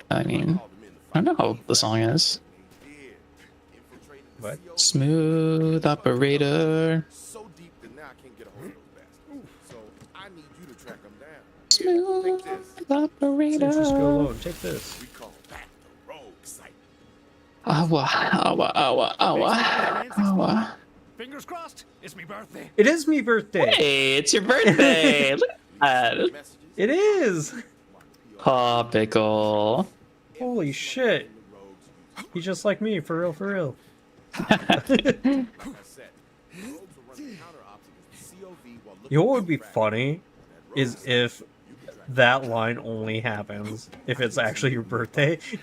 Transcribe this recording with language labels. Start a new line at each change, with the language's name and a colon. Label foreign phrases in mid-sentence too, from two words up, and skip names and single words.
English: I mean, I don't know how old the song is. What? Smooth operator. So deep that now I can't get a hold of those bastards. So I need you to track them down. Smooth operator. Just go low. Take this. We call that the rogue site. Awa, awa, awa, awa, awa. Fingers crossed. It's me birthday. It is me birthday. Hey, it's your birthday. Look at that. It is. Topical. Holy shit. He's just like me, for real, for real. You know what would be funny is if that line only happens if it's actually your birthday.